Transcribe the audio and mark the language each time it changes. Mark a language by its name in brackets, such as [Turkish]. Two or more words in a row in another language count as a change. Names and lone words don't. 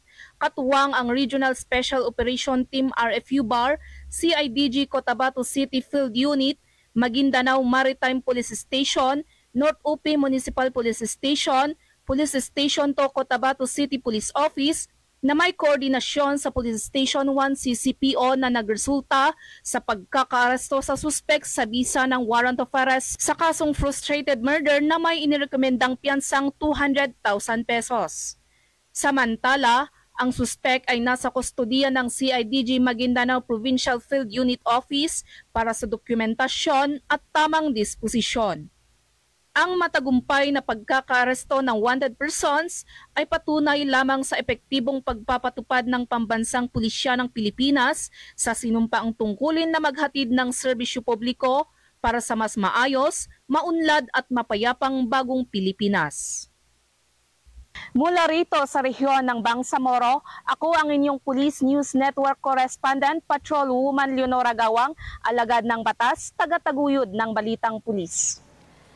[Filipino] katuwang ang Regional Special Operation Team RFU BAR, CIDG Cotabato City Field Unit, Maguindanao Maritime Police Station, North UP Municipal Police Station, Police Station 2 Cotabato City Police Office, na may koordinasyon sa Police Station 1 CCPO na nagresulta sa pagkakaaresto sa suspect sa bisa ng [English] warrant of arrest [Filipino] sa kasong [English] frustrated murder [Filipino] na may inirekomendang piyansang 200,000 pesos. Samantala, ang suspect ay nasa kustodiya ng CIDG Maguindanao Provincial Field Unit Office para sa dokumentasyon at tamang disposisyon. Ang matagumpay na pagkakaaresto ng [English] wanted persons [Filipino] ay patunay lamang sa epektibong pagpapatupad ng pambansang pulisya ng Pilipinas sa sinumpaang tungkulin na maghatid ng serbisyo publiko para sa mas maayos, maunlad at mapayapang bagong Pilipinas. Mula rito sa rehiyon ng Bangsamoro, ako ang inyong Police News Network Correspondent, Patrolwoman Leonora Gawang, alagad ng batas, tagataguyod ng balitang pulis.